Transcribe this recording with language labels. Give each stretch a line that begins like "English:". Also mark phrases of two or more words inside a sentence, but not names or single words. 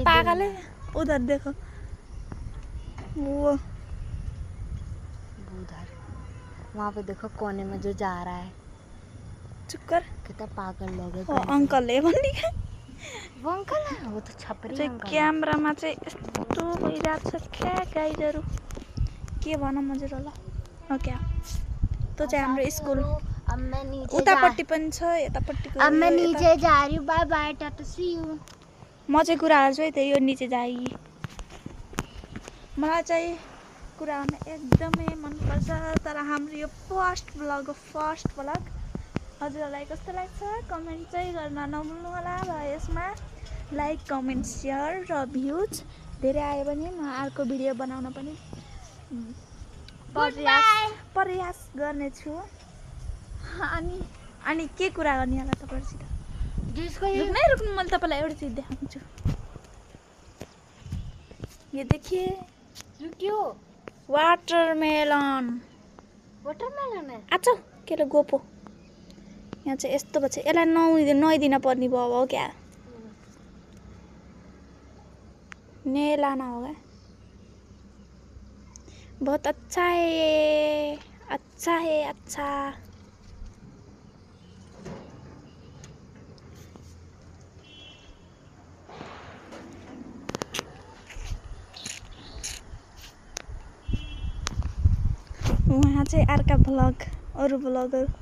Hindi: कौन पागल है? उधर देखो, वो उधर वहाँ पे देखो कोने में जो जा रहा है। चुप कर, कितना पागल लोग है। वो अंकल है भन्ने। वो अंकल है, वो तो छपरी अंकल।
Nepali: क्यामेरामा चाहिँ यस्तो भइरहेको छ क्या गाइजहरु, के भनौँ हजुरहरुलाई। ओके, त्यो चाहिँ हाम्रो स्कुल।
Hindi: अब मैं नीचे
Nepali: उतापट्टि पनि छ, यतापट्टिको।
Hindi: अब मैं नीचे जा रही हूँ।
English: bye bye, tata, see you.
Nepali: म चाहिँ कुरा गर्छु है, त्यही यो नीचे जाइ। मलाई चाहिँ कुरा गर्न एकदमै मन पर्छ। तर हाम्रो यो
English: first blog
Nepali: हजुरहरुलाई कस्तो लाग्छ कमेन्ट चाहिँ गर्न नभुल्नु होला। र यसमा
English: like, comment, share
Nepali: र भ्युज धेरै आयो भने म अर्को भिडियो बनाउन पनि प्रयास गर्नेछु। अनि के कुरा गर्ने होला तपाईहरुसित? रुक्नु, मैले तपाईलाई एउटा चीज देखाउँछु।
Hindi: ये देखिए,
Nepali: रुकियो,
Hindi: वाटरमेलन है। आछो केले गोपो।
Nepali: यहाँ चाहिँ यस्तो भन्छ, यसलाई नुहाइदिन पर्ने भयो अब क्या?
Hindi: नहलाना होगा। बहुत अच्छा है, अच्छा है, अच्छा।
Nepali: वहाँ चाहिँ अर्का भ्लग, अरू भ्लगहरू।